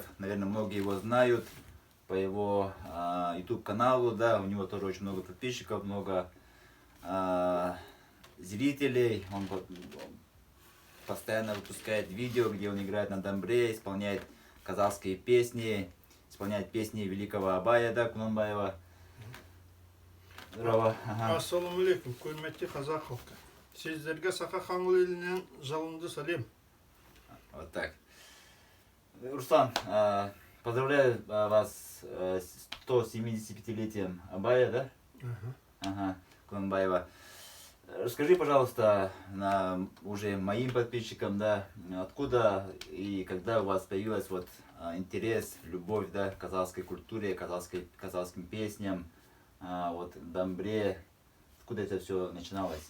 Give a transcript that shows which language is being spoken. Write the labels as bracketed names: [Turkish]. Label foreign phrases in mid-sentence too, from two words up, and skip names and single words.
[Russian] Наверное, многие его знают по его YouTube каналу, да, у него тоже очень много подписчиков, много зрителей. Он постоянно выпускает видео, где он играет на дамбре, исполняет казахские песни, исполняет песни великого Абая, да, Кунанбаева. Здорово. [Kazakh] Ассаламу алейкум, көрметті қазақ халқы. Сіздерге Саха хан елінен жалынды сәлем. [Russian] Вот так. Руслан, поздравляю вас с 175-летием Абая, да? Ага, Кунанбаева. Расскажи, пожалуйста, уже моим подписчикам, да, откуда и когда у вас появилась вот интерес, любовь, да, к казахской культуре, казахским песням, вот дамбре, откуда это все начиналось?